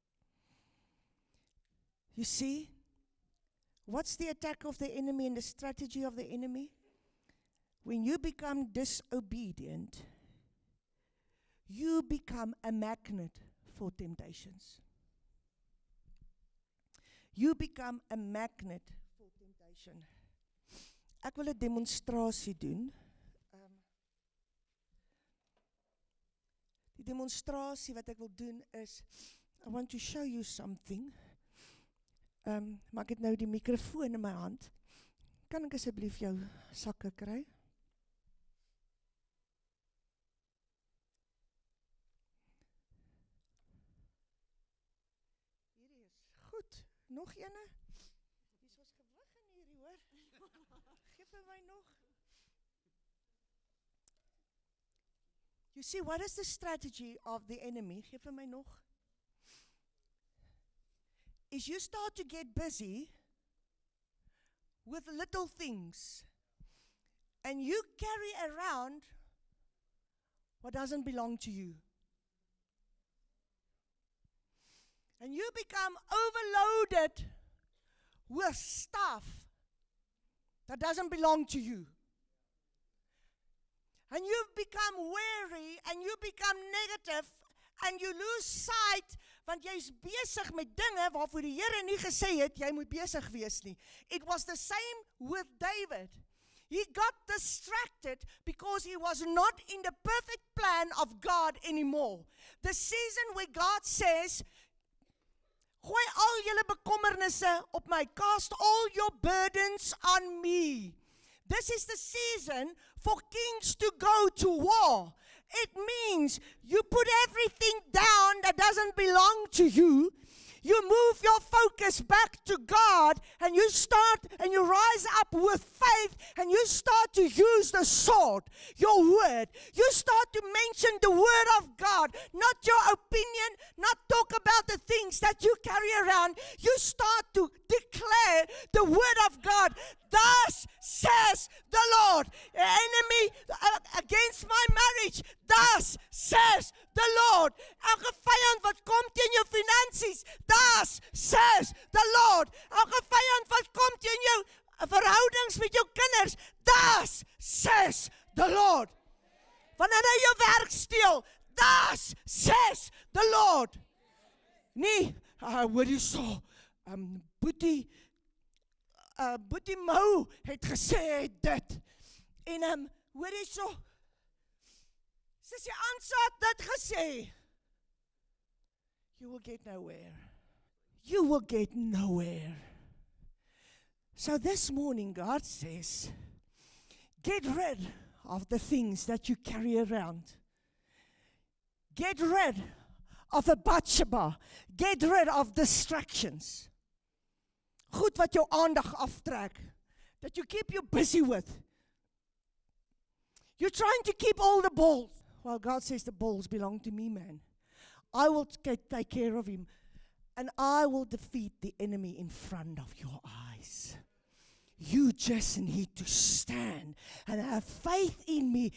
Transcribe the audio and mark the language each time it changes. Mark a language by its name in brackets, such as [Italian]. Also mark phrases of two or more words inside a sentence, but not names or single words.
[English] You see, what's the attack of the enemy and the strategy of the enemy? When you become disobedient, you become a magnet for temptations. You become a magnet for temptation. [Afrikaans] Ek wil 'n demonstrasie doen. Die demonstrasie wat ek wil doen is, [English] I want to show you something. [Afrikaans] Maar ek het nou die mikrofoon in my hand. Kan ek asseblief jou sakke kry? Hierdie is goed. Nog ene? Hier is ons gewig in hierdie, hoor. Geef vir my nog. [English] You see, what is the strategy of the enemy? [Afrikaans] Geef vir my nog. [English] Is you start to get busy with little things and you carry around what doesn't belong to you. And you become overloaded with stuff that doesn't belong to you. And you become weary and you become negative and you lose sight, [Afrikaans] want jy is besig met dinge waarvoor die Here nie gesê het jy moet besig wees nie. [English] It was the same with David. He got distracted because he was not in the perfect plan of God anymore. The season where God says, [Afrikaans] gooi al julle bekommernisse op my, [English] cast all your burdens on me. This is the season for kings to go to war. It means you put everything down that doesn't belong to you. You move your focus back to God and you start and you rise up with faith and you start to use the sword, your word. You start to mention the word of God, not your opinion, not talk about the things that you carry around. You start to declare the word of God. Thus says the Lord. The enemy against my marriage. Thus says the Lord. [Afrikaans] Elke vyand wat kom teen jou finansies. [English] Thus says the Lord. [Afrikaans] Elke vyand wat kom teen jou verhoudings met jou kinders. [English] Thus says the Lord. [Afrikaans] Wanneer hy jou werk steel. [English] Thus says the Lord. [Afrikaans] Nee, hoor jy so. Boetie Mou het gesê dit. En hoor jy so. Sissie Ansa het dit gesê. [English] You will get nowhere. You will get nowhere. So this morning God says, get rid of the things that you carry around. Get rid of a Bathsheba. Get rid of distractions. [Afrikaans] Goed wat jou aandag aftrek. [English] That you keep you busy with. You're trying to keep all the balls. Well, God says the balls belong to me, man. I will take care of him. And I will defeat the enemy in front of your eyes. You just need to stand and have faith in me.